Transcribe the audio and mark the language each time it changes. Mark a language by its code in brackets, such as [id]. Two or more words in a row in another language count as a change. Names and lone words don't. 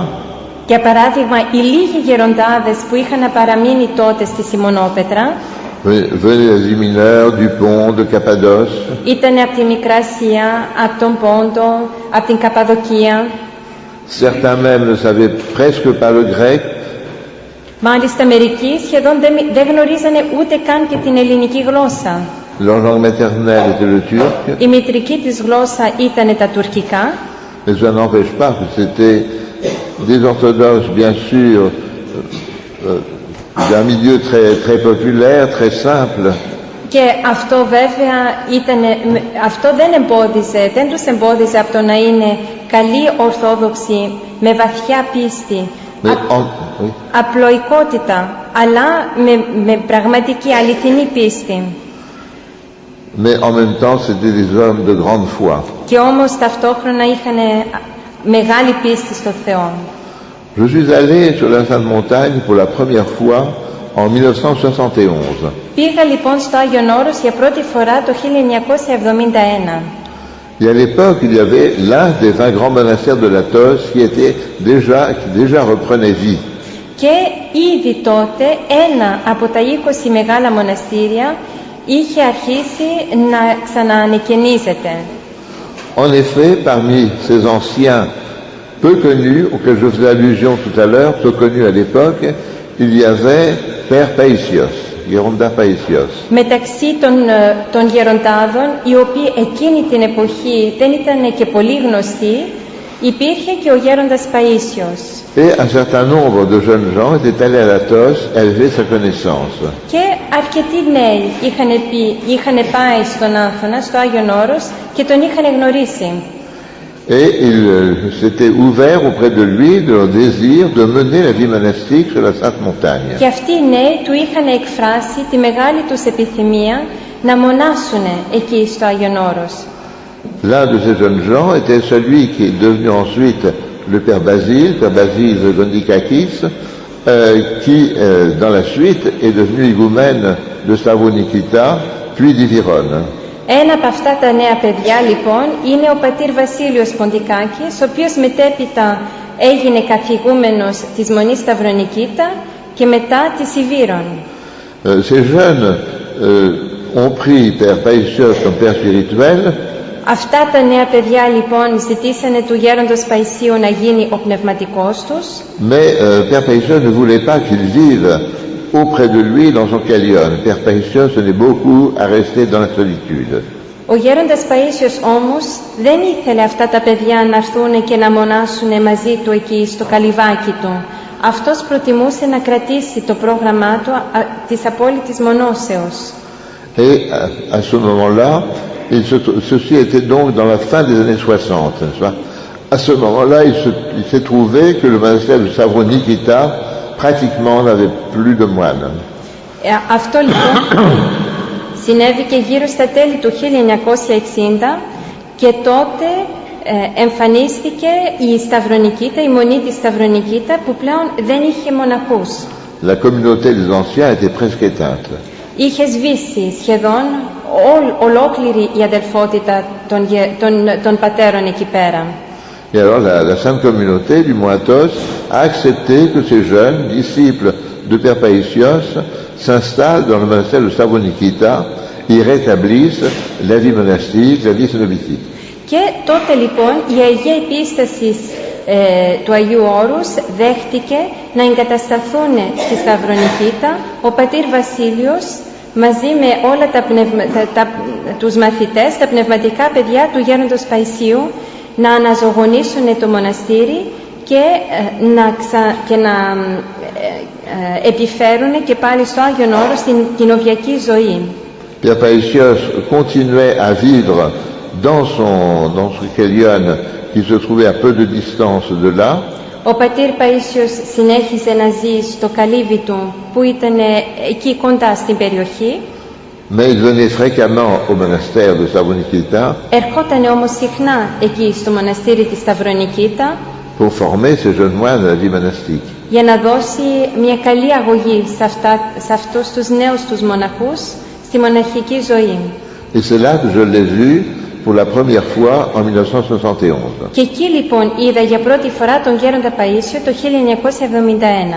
[el] Για παράδειγμα, οι λίγοι γεροντάδες που είχαν παραμείνει τότε στη Σιμονόπετρα [fr] venaient d'Asie mineure, du Pont, de Cappadoce. [el] ήταν από τη Μικρά Ασία, από τον Πόντο, από την Καπαδοκία. [fr] Certains même ne savaient presque pas le grec. [el] Μάλιστα μερικοί σχεδόν δεν γνωρίζανε ούτε καν και την ελληνική γλώσσα. [fr] Leur langue maternelle était le turc. [el] Η μητρική της γλώσσα ήταν τα τουρκικά. [fr] Mais ça n'empêche pas que c'était des orthodoxes, bien sûr, d'un milieu très, très populaire, très simple. [el] Και αυτό βέβαια αυτό δεν τους εμπόδιζε από το να είναι καλοί Ορθόδοξοι με βαθιά πίστη, απλοϊκότητα, αλλά με πραγματική αληθινή πίστη. [fr] Mais en même temps, c'était des hommes de grande foi. [el] Και όμως ταυτόχρονα είχαν μεγάλη πίστη στο Θεό. [fr] Je suis allé sur la Sainte Montagne pour la première fois en 1971. [el] Πήγα λοιπόν στο Άγιον Όρος για πρώτη φορά το 1971. [fr] Et à l'époque, il y avait l'un des 20 grands monastères de l'Athos qui déjà reprenait vie. [el] Και ήδη τότε ένα από τα 20 μεγάλα μοναστήρια είχε αρχίσει να ξαναανεκαινίζεται. [fr] En effet, parmi ces anciens peu connus, auxquels je faisais allusion tout à l'heure, peu connus à l'époque, il y avait Père Paisios, [el] Γέροντα Paisios. Μεταξύ των γεροντάδων, οι οποίοι εκείνη την εποχή δεν ήταν και πολύ γνωστοί, υπήρχε και ο γέροντας Παΐσιος. [fr] Et un certain nombre de jeunes gens étaient allés à l'Athos élever sa connaissance. [el] Και αρκετοί νέοι είχαν πάει στον Άθωνα, στο Άγιον Όρος, και τον είχαν γνωρίσει. [fr] Et il s'était ouvert auprès de lui de leur désir de mener la vie monastique sur la Sainte Montagne. [el] Και αυτοί οι νέοι του είχαν εκφράσει τη μεγάλη τους επιθυμία να μονάσουν εκεί στο Άγιον Όρος. [fr] L'un de ces jeunes gens était celui qui est devenu ensuite le Père Basile Gondikakis, qui dans la suite est devenu higoumène de Slavounikita, puis d'Iviron. [el] Ένα από αυτά τα νέα παιδιά λοιπόν είναι ο πατήρ Βασίλειος Ποντικάκης, ο οποίος μετέπειτα έγινε καθηγούμενος της Μονής Σταυρονικήτα και μετά της Ιβύρων. [fr] Ces jeunes ont pris Père Paisios comme père spirituel. [el] Αυτά τα νέα παιδιά λοιπόν ζητήσανε του γέροντος Παϊσίου να γίνει ο πνευματικός τους. [fr] Mais Père Paisios ne voulait pas qu'ils vivent auprès de lui dans son calion. Père Paisios tenait beaucoup à rester dans la solitude. [el] Ο γέροντας Παΐσιος όμως δεν ήθελε αυτά τα παιδιά να έρθουν και να μονάσουν μαζί του εκεί στο καλυβάκι του. Αυτός προτιμούσε να κρατήσει το πρόγραμμά του της απόλυτης μονώσεως. [fr] Et à ce moment-là, ceci était donc dans la fin des années 60, n'est-ce pas? À ce moment-là, il s'est trouvé que le monastère de Savronikita pratiquement n'avait plus de moines. [el] Αυτό λοιπόν συνέβη και γύρω στα τέλη του 1960, Και τότε εμφανίστηκε η Σταυρονικήτα, η μονή της Σταυρονικήτα, που πλέον δεν είχε μοναχούς. [fr] La communauté des anciens était presque éteinte. [el] Είχε σβήσει σχεδόν ολόκληρη η αδελφότητα των πατέρων εκεί πέρα. [fr] Et alors la sainte communauté du Mont Athos a accepté que ces jeunes disciples de Père Païsios s'installent dans le monastère de Stavronikita et rétablissent la vie monastique, la vie cénobitique. [el] Και τότε λοιπόν η Αγία Επίσταση του Αγίου Όρους δέχτηκε να εγκατασταθούν στη Σταυρονικήτα ο πατήρ Βασίλειος μαζί με όλα τους μαθητές, τα πνευματικά παιδιά του γέροντος Παϊσίου, να αναζωογονήσουν το μοναστήρι και να επιφέρουν και πάλι στο Άγιον Όρο στην κοινοβιακή ζωή. [fr] Père Païsios continuait à vivre dans son Kélion qui se trouvait à peu de distance de là. [el] Ο πατήρ Παΐσιος συνέχιζε να ζει στο καλύβι του που ήταν εκεί κοντά στην περιοχή. [fr] Mais il venait fréquemment au monastère de Stavronikita [el] Ερχόταν όμως συχνά εκεί στο μοναστήρι της Σταυρονικήτα [fr] pour former ces jeunes moines à la vie monastique. [el] για να δώσει μια καλή αγωγή σε αυτούς τους νέους τους μοναχούς στη μοναχική ζωή. [fr] Et c'est là que je l'ai vu pour la première fois en 1971. [el] Και εκεί λοιπόν είδα για πρώτη φορά τον γέροντα Παΐσιο το 1971.